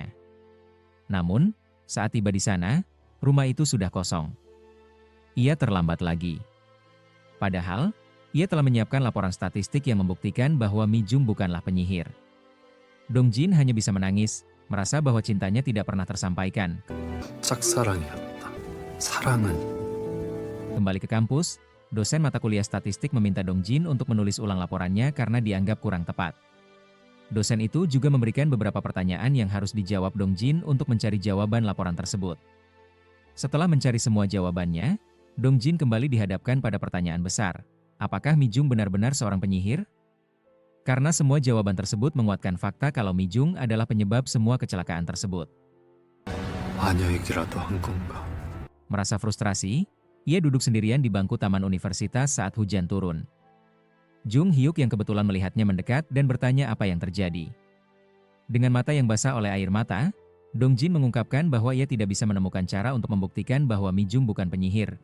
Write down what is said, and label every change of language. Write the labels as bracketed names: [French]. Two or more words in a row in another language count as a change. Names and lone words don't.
[Indonesian] Namun, saat tiba di sana, rumah itu sudah kosong. Ia terlambat lagi. Padahal, ia telah menyiapkan laporan statistik yang membuktikan bahwa Mi Jung bukanlah penyihir. Dong Jin hanya bisa menangis, merasa bahwa cintanya tidak pernah tersampaikan. [Korean] 짝사랑이었다. 사랑은 [Indonesian] Kembali ke kampus, dosen mata kuliah statistik meminta Dong Jin untuk menulis ulang laporannya karena dianggap kurang tepat. Dosen itu juga memberikan beberapa pertanyaan yang harus dijawab Dong Jin untuk mencari jawaban laporan tersebut. Setelah mencari semua jawabannya, Dong Jin kembali dihadapkan pada pertanyaan besar. Apakah Mi Jung benar-benar seorang penyihir? Karena semua jawaban tersebut menguatkan fakta kalau Mi Jung adalah penyebab semua kecelakaan tersebut. [Korean] 반역이라도 한 건가? [Indonesian] Merasa frustrasi, ia duduk sendirian di bangku taman universitas saat hujan turun. Jung Hyuk yang kebetulan melihatnya mendekat dan bertanya apa yang terjadi. Dengan mata yang basah oleh air mata, Dong Jin mengungkapkan bahwa ia tidak bisa menemukan cara untuk membuktikan bahwa Mi Jung bukan penyihir.